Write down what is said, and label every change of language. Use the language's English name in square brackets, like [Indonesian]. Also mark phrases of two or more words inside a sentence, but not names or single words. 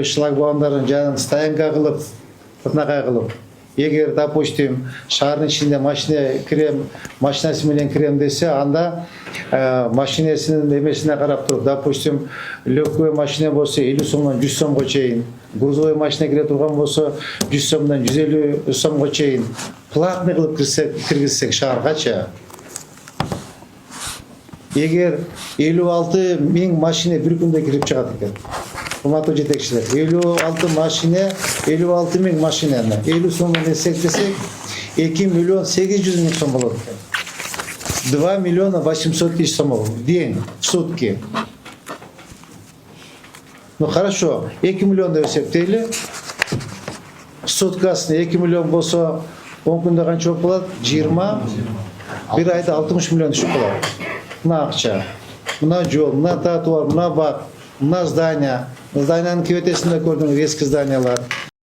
[Kyrgyz] шлагбаумдарын жанын стоянка кылып, татнага кылып, эгер, допустим, шаардын ичинде машина кирем, машинасы менен кирем десе, анда машинесинин эмесине карап туруп, допустим, легкой машина болсо 50 сомдон 100 сомго чейин, грузовой машина кире турган болсо 100 сомдон 150 сомго чейин платный кылып киргизсек шааргача, эгер 56 000 машина bir күндө кирип чыгат экен. Урматтуу жетекчилер, 56 000 машинаны 50 сомдон эсептесек, 2 миллион 800 000 сом болот экен. [Russian] 2 миллиона 800 000 сом в день, в сутки. Ну хорошо, [Kyrgyz] 2 миллион деп эсептейли. Суткасына 2 миллион болсо, 10 күндө канча болот? 20, bir айда 60 миллион түшүп калат. Мына акча, мына жол, мына тротуар, мына бак, мына здание. Зданиянын кебетесинде көрдүңүз, эски зданиялар.